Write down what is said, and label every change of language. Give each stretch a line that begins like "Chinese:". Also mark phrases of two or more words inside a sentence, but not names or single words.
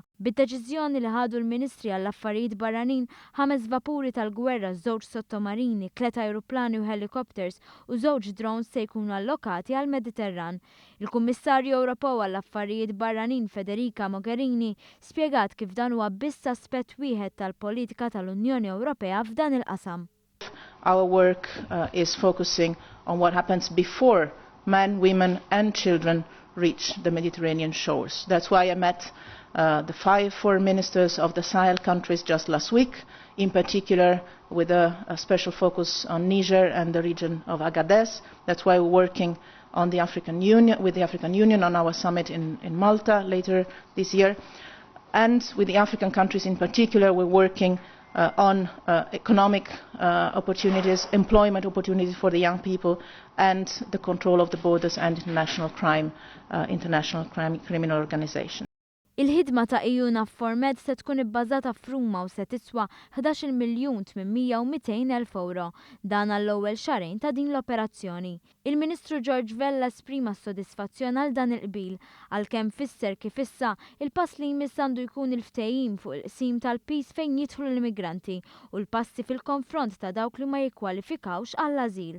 Maltese: Bid-deċiżjoni li ħadu l-Ministri għall-Affarijiet Barranin 5 vapuri tal-gwerra, 2 sottomarini, 3 ajruplani u helikopters u 2 drones se jkunu allokati għall-Mediterran. Il-Kummissarju Ewropew għall-Affarijiet Barranin Federica Mogherini spjegat kif dan huwa biss aspett wieħed tal-politika tal-Unjoni Ewropea f'dan il-qasam.
English: Our work is focusing on what happens before men, women and children reach the Mediterranean shores. That's why I met the 5 foreign ministers of the Sahel countries just last week, in particular with a special focus on Niger and the region of Agadez. That's why we're working on the African Union, with the African Union on our summit in Malta later this year. And with the African countries in particular, we're working on economic opportunities, employment opportunities for the young people, and the control of the borders and international criminal organization.
Maltese: Il-ħidma ta' EU NAVFOR Med se tkun ibbażata f'Ruma u se tiswa 11 miljun 800 u 200,000 euro dan għall-ewwel xarejn ta' din l-operazzjoni. Il-Ministru George Vella esprima s-sodisfazzjon għal dan il-qbil għalkemm fisser kif issa il-pass li jmiss għandu jkun il-ftehim fuq il-qsim tal-pis fejn jidħlu l-immigranti u l-passi fil-konfront ta' dawk li ma jikkwalifikawx għall-ażil.